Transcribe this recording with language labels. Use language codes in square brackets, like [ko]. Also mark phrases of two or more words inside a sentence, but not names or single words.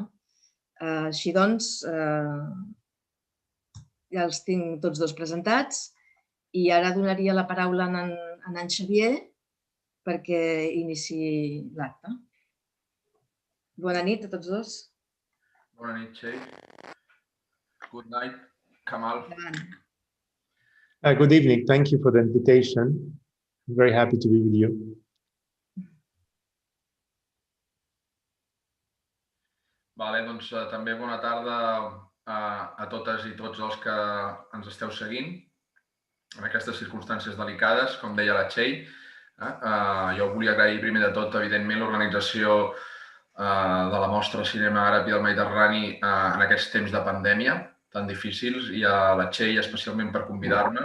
[ca] Així doncs, ja els tinc tots dos presentats i ara donaria la paraula a en Xavier perquè iniciï l'acte. Bona nit a tots dos. Bona nit, Txell. [en] Good night, Kamal. Good evening. Thank you for the invitation. I'm very happy to be with you. [ca] Doncs també bona tarda a totes i tots els que ens esteu seguint en aquestes circumstàncies delicades, com deia la Txell. Jo volia agrair primer de tot, evidentment, l'organització de la Mostra Cinema Àrab i del Mediterrani en aquests temps de pandèmia tan difícils i a la Txell especialment per convidar-me.